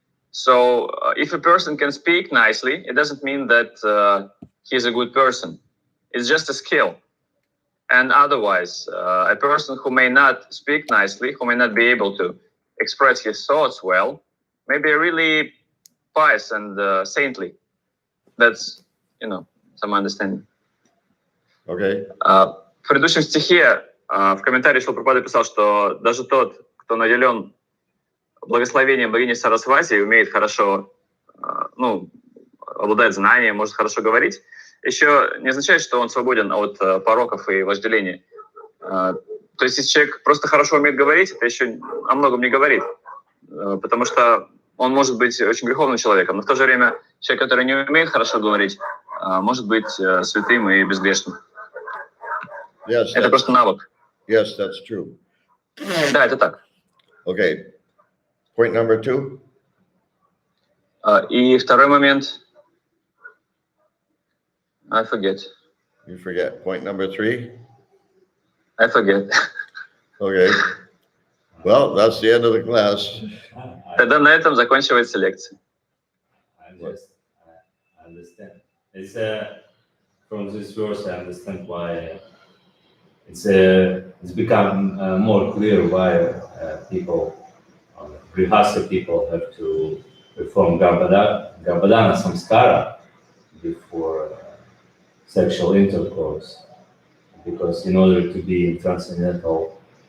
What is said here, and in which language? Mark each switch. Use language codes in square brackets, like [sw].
[en] So if a person can speak nicely, it doesn't mean that he's a good person. It's just a skill. And otherwise, a person who may not speak nicely, who may not be able to express his thoughts well, may be really pious and saintly. That's, some understanding. Okay. [ru] В предыдущем стихе в комментарии Шрила Прабхупада писал, что даже тот, кто наделен благословением богини Сарасвати и умеет хорошо, обладает знанием, может хорошо говорить, еще не означает, что он свободен от пороков и вожделений. То есть если человек просто хорошо умеет говорить, это еще о многом не говорит, потому что он может быть очень греховным человеком, но в то же время человек, который не умеет хорошо говорить, может быть святым и безгрешным. [en] Yes, [ru] Это просто навык. [en] yes, that's true. [ru] Да, это так. [en] Okay. Point number 2. [ru] И второй момент. [en] I forget. You forget. Point number 3. I forget. Okay. Well, that's the end of the class. [ru] Тогда на этом заканчивается лекция. [en] I understand. It's from this verse I understand why it's become more clear why people, Grihastha people, have to perform Garbhadana samskara before sexual intercourse, because in order to be in transcendental